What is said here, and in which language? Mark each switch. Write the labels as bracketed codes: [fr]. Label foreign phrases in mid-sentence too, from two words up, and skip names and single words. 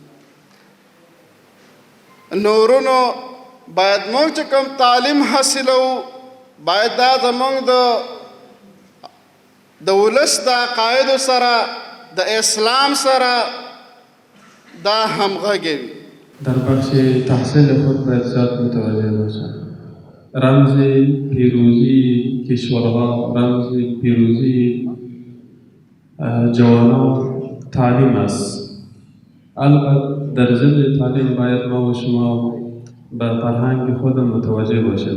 [ps] نورونو باید موږ چې کوم تعلیم حاصلو باید دا زموږ د ولس د عقایدو سره د اسلام سره دا همغږي وي. [fa] در بخش تحصیل خود باید زیاد متوجه باشند. رمز پیروزی کشورها، رمز پیروزی جوانان تعلیم است. البته در ضمن تعلیم باید ما و شما به فرهنگ خود متوجه باشیم.